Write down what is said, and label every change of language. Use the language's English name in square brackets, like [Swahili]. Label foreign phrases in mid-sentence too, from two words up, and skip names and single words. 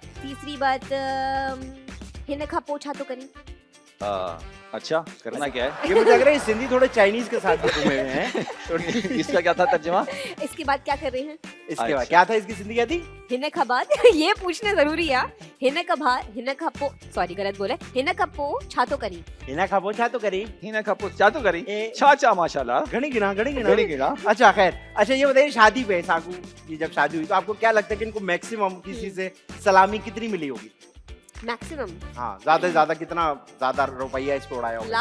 [Urdu] تیسری بات [Sindhi] हिन खा पोछा तो करी। [Urdu] اچھا کرنا کیا ہے? یہ مجھے لگ رہا ہے سندھی تھوڑے چائنیز کے ساتھ بھی گھومے ہوئے ہیں. اسکا کیا تھا ترجمہ? اسکے بعد کیا کر رہے ہیں? اسکے بعد अच्छा। کیا تھا، اسکی سندھی کیا تھی? [Sindhi] हिन खा बाद [Urdu] یہ پوچھنا ضروری ہے. [Sindhi] हिन का भा हिन खा पो, [Urdu] سوری غلط بولے, [Sindhi] हिन का पो छा तो करी। इना खाबो छा तो करी। हिना खपो क्या तो करी। ए- [Urdu] چاچا ماشاءاللہ. [Sindhi] घड़ी गिना घड़ी घड़ी गिना। गिना। [Urdu] اچھا خیر، اچھا یہ بتائیے شادی پے ساکو کی جب شادی ہوئی تو آپکو کیا لگتا ہے کہ انکو میکسیمم کسی سے سلامی کتنی ملی ہوگی? मैक्सिमम ہاں زیادہ سے زیادہ کتنا زیادہ روپیہ اس پے اڑایا ہوگا?